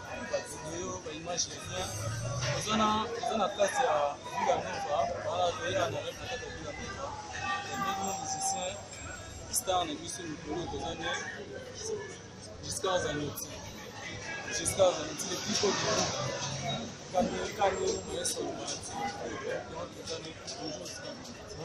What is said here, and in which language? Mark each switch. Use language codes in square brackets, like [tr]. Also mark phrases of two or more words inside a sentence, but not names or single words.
[ln] Ba video, ba image ya bien. Oza na, oza na kati ya Villa Nova, voilà, toyei [fr] en arrive [ln] na kati ya Villa Nova. Toyei musicien, star na biso mikolo, toza ne Giscard Zanotti. Giscard Zanotti, [fr] le plus beau du monde. [ln] Kane, Kane, Maestro Zanotti. Donc, toza ne, bonjour, Giscard.